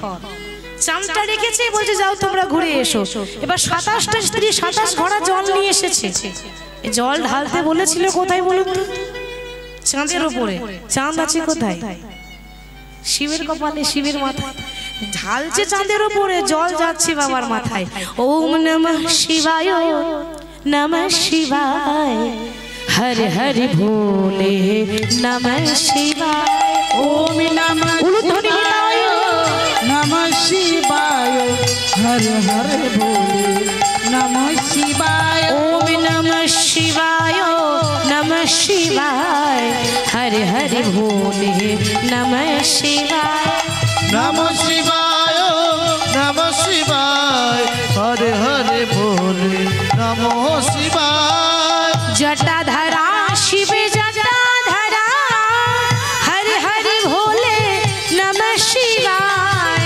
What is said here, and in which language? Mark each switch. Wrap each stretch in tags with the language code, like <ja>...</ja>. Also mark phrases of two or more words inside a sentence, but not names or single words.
<bn>চাঁদটা রেখেছে, বলছে যাও তোমরা ঘুরে এসো। এবার 27টা স্ত্রী 27 ঘড়া জল নিয়ে এসেছে। জল ঢালতে বলেছিল কোথায় বলুন তো? চাঁদের উপরে। চাঁদ আছে কোথায়? শিবের কপালে, শিবের মাথায়। ঢালছে চাঁদের উপরে, জল যাচ্ছে বাবার মাথায়।</bn> <sa>ওম নমঃ শিবায়, নমঃ শিবায়, হর হর ভোলে নমঃ শিবায়। ওম নমঃ শিবায়, নমঃ শিবায়, হর হর ভোলে নমঃ শিবায়। ওম নমঃ শিবায়, নমঃ শিবায়, হর হর ভোলে নমঃ শিবায়। নমঃ শিবায়, शिवाय हरे हरे भोले नमो शिवाय जटाधरा शिव जटाधरा हरे हरे भोले नमः शिवाय</sa>